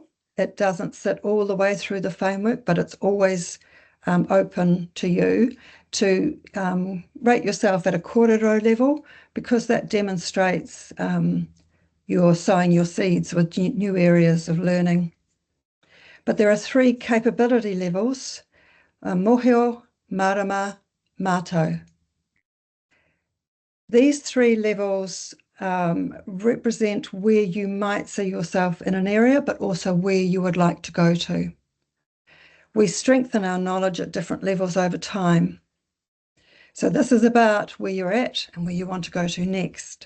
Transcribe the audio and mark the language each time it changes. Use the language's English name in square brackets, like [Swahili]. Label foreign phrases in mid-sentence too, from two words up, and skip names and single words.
[English] It doesn't sit all the way through the framework, but it's always open to you to rate yourself at a kōrero level, because that demonstrates you're sowing your seeds with new areas of learning. But there are 3 capability levels: [Māori] mōhio, marama, mātou. [English] These 3 levels represent where you might see yourself in an area, but also where you would like to go to. We strengthen our knowledge at different levels over time. So this is about where you're at and where you want to go to next.